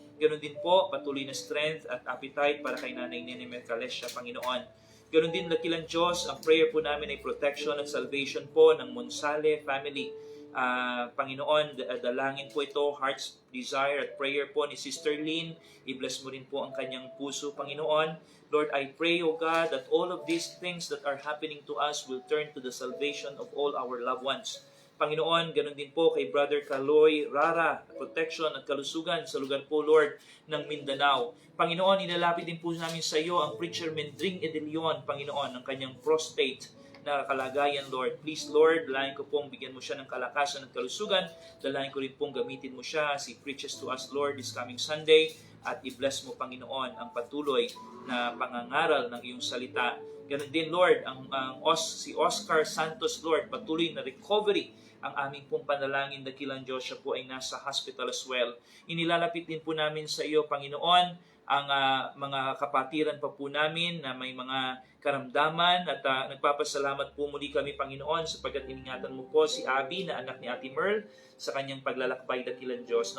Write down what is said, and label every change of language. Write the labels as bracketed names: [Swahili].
[Filipino] Ganon din po, patuloy na strength at appetite para kay Nanay Nene Mercalessia, Panginoon. Ganon din, dakilang Diyos, ang prayer po namin ay protection at salvation po ng Monsale family. Panginoon, dalangin po ito, heart's desire at prayer po ni Sister Lynn. I-bless mo rin po ang kanyang puso, Panginoon. [English] Lord, I pray, O God, that all of these things that are happening to us will turn to the salvation of all our loved ones. [Filipino] Panginoon, ganun din po kay Brother Kaloy Rara, protection at kalusugan sa lugar po, Lord, ng Mindanao. Panginoon, inalapit din po namin sa iyo ang Preacher Mendring Edelion, Panginoon, ng kanyang prostate na kalagayan, Lord. Please, Lord, dalahin ko pong bigyan mo siya ng kalakasan at kalusugan. Dalahin ko rin pong gamitin mo siya as he preaches to us, Lord, this coming Sunday. At i-bless mo, Panginoon, ang patuloy na pangangaral ng iyong salita. Ganun din, Lord, si Oscar Santos, Lord, patuloy na recovery ang aming pong panalangin, dakilang Diyos, siya po ay nasa hospital as well. Inilalapit din po namin sa iyo, Panginoon, ang mga kapatiran pa po namin na may mga karamdaman at nagpapasalamat po muli kami, Panginoon, sapagkat iningatan mo po si Abby na anak ni Ate Merl sa kanyang paglalakbay, dakilang Diyos.